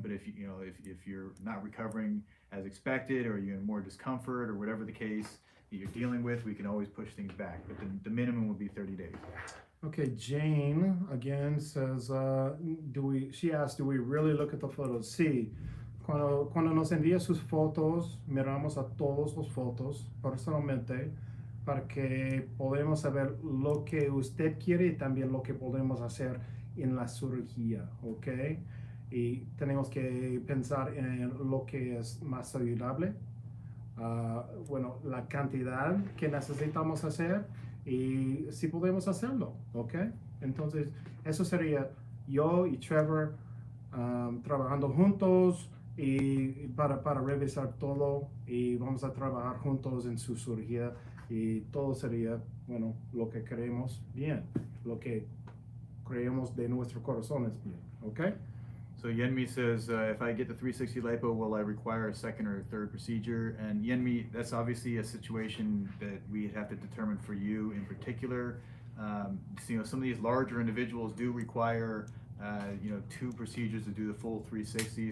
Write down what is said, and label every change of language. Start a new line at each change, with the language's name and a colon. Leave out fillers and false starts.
English: But if you're not recovering as expected, or you're in more discomfort, or whatever the case that you're dealing with, we can always push things back. But the minimum would be 30 days. Okay, Jane again says, she asked, do we really look at the photos?
Spanish: Sí. Cuando nos envía sus fotos, miramos a todos los fotos personalmente para que podamos saber lo que usted quiere y también lo que podemos hacer en la cirugía, ¿ok? Y tenemos que pensar en lo que es más saludable, la cantidad que necesitamos hacer y si podemos hacerlo, ¿ok? Entonces, eso sería yo y Trevor trabajando juntos y para revisar todo, y vamos a trabajar juntos en su cirugía, y todo sería, lo que queremos bien, lo que creemos de nuestro corazón es bien, ¿ok?
English: So Yenmi says, if I get the 360 lipo, will I require a second or a third procedure? And Yenmi, that's obviously a situation that we have to determine for you in particular. Some of these larger individuals do require 2 procedures to do the full 360.